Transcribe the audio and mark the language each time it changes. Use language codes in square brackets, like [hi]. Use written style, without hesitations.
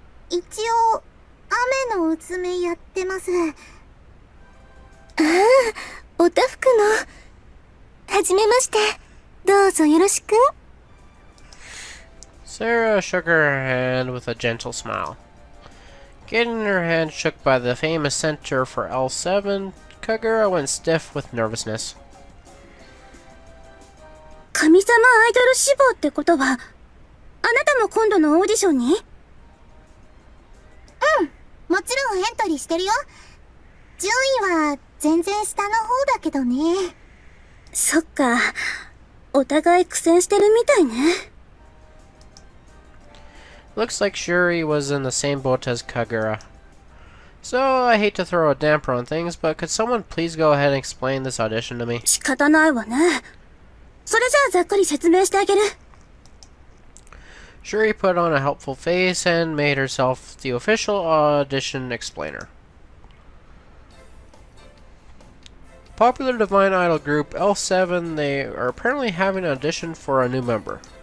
[ja] 一応、雨のうつめやってます。ああ、おたふくの。はじめまして。どうぞよろしく。 [en] Sarah shook her hand with a gentle smile. Getting her hand shook by the famous center for L7, Kagura went stiff with nervousness. [ja] 神様アイドル志望ってことは、あなたも今度のオーディションに？うん、もちろんエントリーしてるよ。順位は全然下の方だけどね。そっか、お互い苦戦してるみたいね。 [en] Looks like Shuri was in the same boat as Kagura. So, I hate to throw a damper on things, but could someone please go ahead and explain this audition to me? [ja] 仕方ないわね。それじゃあざっくり説明してあげる。 [en] Shuri put on a helpful face and made herself the official audition explainer. Popular Divine Idol group L7, they are apparently having an audition for a new member.